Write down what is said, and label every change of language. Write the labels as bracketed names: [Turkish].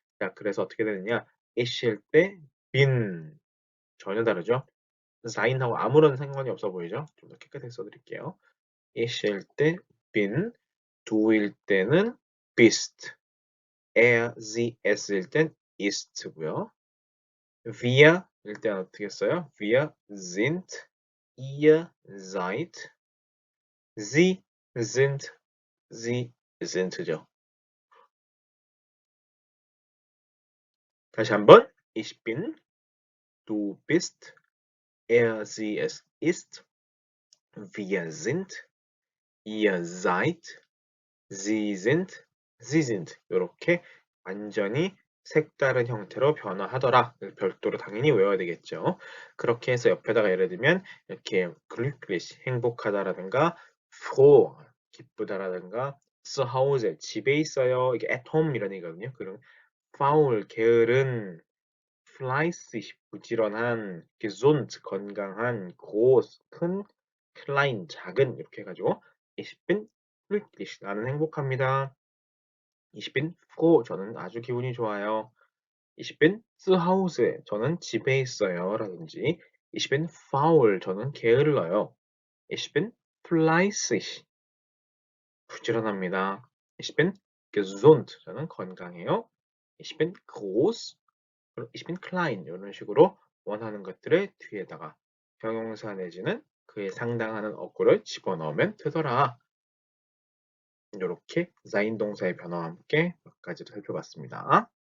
[Korean] 자, 그래서 어떻게 되느냐? 있을 때 been 전혀 다르죠? sein하고 아무런 상관이 없어 보이죠? 좀 더 깨끗하게 써드릴게요. 있을 때 bin, du일 때는 bist, sie, es일 땐 ist고요. wir일 때는 어떻게 써요? [German] wir sind, ihr seid, sie sind, sie sind죠. [Korean] 다시 한번 [German] ich bin, du bist, sie es ist, wir sind, ihr seid, sie sind, [Korean] sie sind 이렇게 완전히 색다른 형태로 변화하더라. 별도로 당연히 외워야 되겠죠. 그렇게 해서 옆에다가 예를 들면 이렇게 glücklich 행복하다라든가 froh 기쁘다라든가 [German] zu Hause [Korean] 집에 있어요. 이게 [English] at home [Korean] 이런 얘기거든요. 그럼 faul 게으른 fleißig 부지런한 gesund 건강한 groß 큰 klein 작은 이렇게 해가지고 [German] ich bin glücklich [Korean] 나는 행복합니다. [German] Ich bin froh [Korean] 저는 아주 기분이 좋아요. [German] Ich bin zu Hause [Korean] 저는 집에 있어요. 라든지 [German] Ich bin faul [Korean] 저는 게을러요. [German] Ich bin fleißig [Korean] 부지런합니다. [German] Ich bin gesund [Korean] 저는 건강해요. [German] Ich bin groß ich bin klein [Korean] 이런 식으로 원하는 것들을 뒤에다가 형용사 내지는 그에 상당하는 어구를 집어넣으면 되더라. 이렇게 sein 동사의 변화와 함께 몇 가지를 살펴봤습니다.